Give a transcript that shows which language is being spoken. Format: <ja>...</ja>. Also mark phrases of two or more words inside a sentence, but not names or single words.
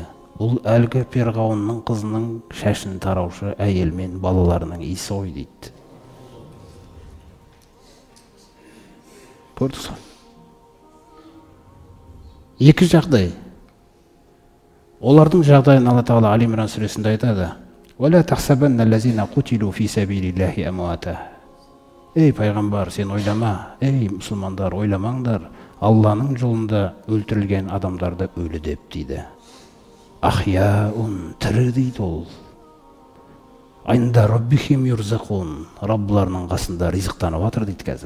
<kk>Бұл әлгі Перғауынның қызының шашын тараушы әйел мен балаларының иісі ғой дейді. Көрдіңіз ғой? Екі жағдай. Олардың жағдайын Алла Тағала Али Имран сүресінде айтады.</kk> <ar>وَلَا تَحْسَبَنَّ الَّذِينَ قُتِلُوا فِي سَبِيلِ اللَّهِ أَمْوَاتًا.</ar> <kk>Ей пайғамбар, сен ойлама, ей мұсылмандар, ойламаңдар, Алланың жолында өлтірілген адамдарды өлі деп дейді. Ахияун, тірі дейді ол.</kk> <ar>عند ربهم يرزقون,</ar> <kk>Раббыларының қасында ризықтанып жатыр дейді қазір.</kk>